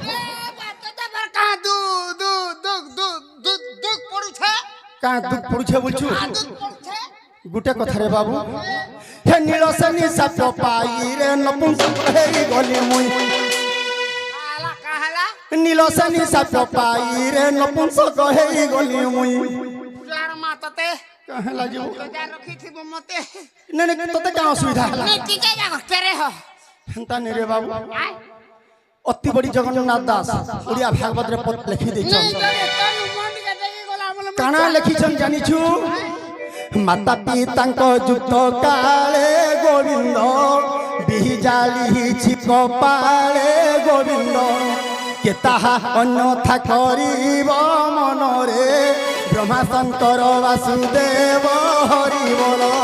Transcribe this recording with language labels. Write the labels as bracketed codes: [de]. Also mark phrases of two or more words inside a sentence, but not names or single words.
[spv] କାଁ ଦୁଃଖ ପଡ଼ୁଛେ ବଲଛୁ ଗୁଟେ କଥା ରେ ବାବୁ ହେ ନୀଳସେନୀ ସାପ ପାଇ ରେ ନପୁଂସକ ହେଇ ଗଲି ମୁଇ ନୀଳସେନୀ ସାପ ପାଇ ରେ ନପୁଂସକ ହେଇ ଗଲି ମୁଇ କାହେଲା ଯାଓ ନେ ନେ ତୋତେ କାଁ ଅସୁବିଧା ହଲା ହେନ୍ତା ନେ ରେ ବାବୁ ଅତି ବଡ଼ି ଜଗନ୍ନାଥ ଦାସ ଓଡ଼ିଆ ଭାଗବତ ରେ ପଦ ଲିଖି ଦେଇଛନ [or] କାନା ଲିଖିଛନ ଜାଣିଛୁ ମାତା ପିତାଙ୍କ ଯୁକ୍ତ କାଳେ ଗୋବିନ୍ଦ ବିଜାଳିଛି କପାଳେ ଗୋବିନ୍ଦ କେ ତାହା ଅନ୍ୟଥା କରିବ ମନରେ ବ୍ରହ୍ମା ଶଙ୍କର ବାସୁଦେବ ହରି ବଲ